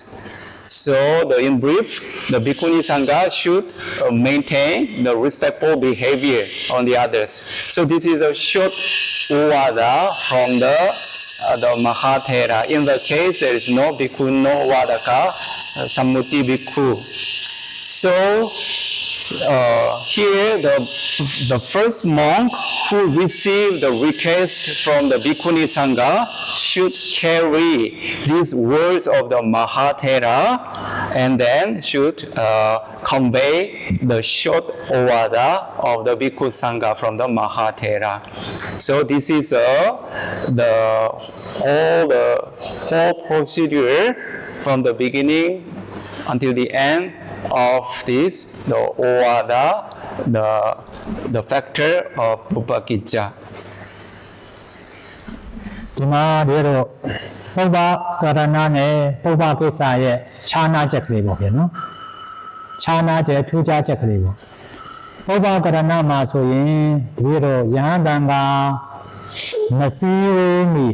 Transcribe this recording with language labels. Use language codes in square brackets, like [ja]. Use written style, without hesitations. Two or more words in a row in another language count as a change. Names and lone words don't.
[en] So, in brief, the [pi] bhikkhuni sangha [en] should maintain the respectful behavior on the others. So, this is a short ovada from the mahathera. In the case, there is no bhikkhu [pi] no vadaka sammuti bhikkhu. [en] So, here the first monk who received the request from the [pi] bhikkhuni sangha [en] should carry these words of the mahathera and then should convey the short ovada of the [pi] bhikkhu sangha [en] from the mahathera. So this is the whole procedure from the beginning until the end of this, the ovada, the factor of upakicca. [my] ဒီမှာတို့ပုပ္ပကရဏနဲ့ပုပ္ပကိစ္စရဲ့ခြားနာချက်ကလေးပေါ့ဗျာနော်ခြားနာချက်ထူးခြားချက်ကလေးပေါ့ပုပ္ပကရဏမှာဆိုရင်ဒီတော့ယဟန်တန်ကမစည်းဝေးမီ